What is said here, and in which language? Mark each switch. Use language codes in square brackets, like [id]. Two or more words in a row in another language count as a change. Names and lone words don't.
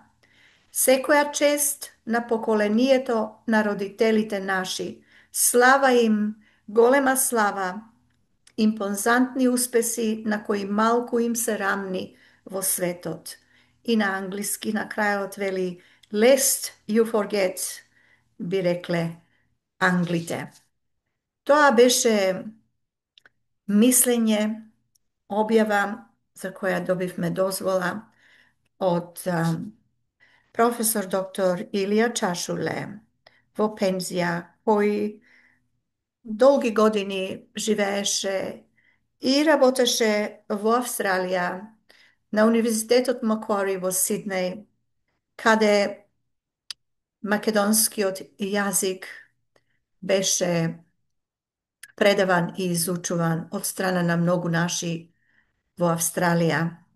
[mk] Секоја чест на поколението на родителите наши. Слава им, голема слава, импозантни успеси на кои малку им се рамни во светот. И на англиски на крајот вели [en] Lest you forget, [mk] би рекле англите. Тоа беше мислење, објава за која добивме дозвола од професор доктор Илија Чашуле во пензија, кој долги години живееше и работеше во Австралија, на Универзитетот Маквари во Сиднеј, каде македонскиот јазик беше предаван и изучуван од страна на многу наши во Австралија.